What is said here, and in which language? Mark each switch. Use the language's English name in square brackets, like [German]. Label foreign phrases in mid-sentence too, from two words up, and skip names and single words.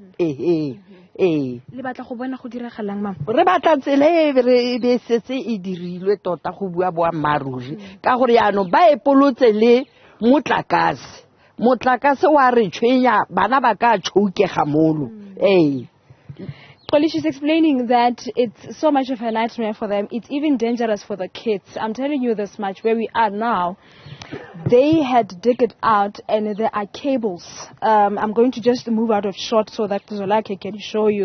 [Tswana] Le batla go bona go diragalang mama? Re batla tsela e be setse e dirilwe tota go bua boammaruri ka gore yaano ba epolotse le motlakase wa re tshwenya bana ba ka tshokega molo. [English] She's explaining that it's so much of a nightmare for them. It's even dangerous for the kids. I'm telling you this much. Where we are now, they had dig it out and there are cables. I'm going to just move out of shot so that Zolake can show you.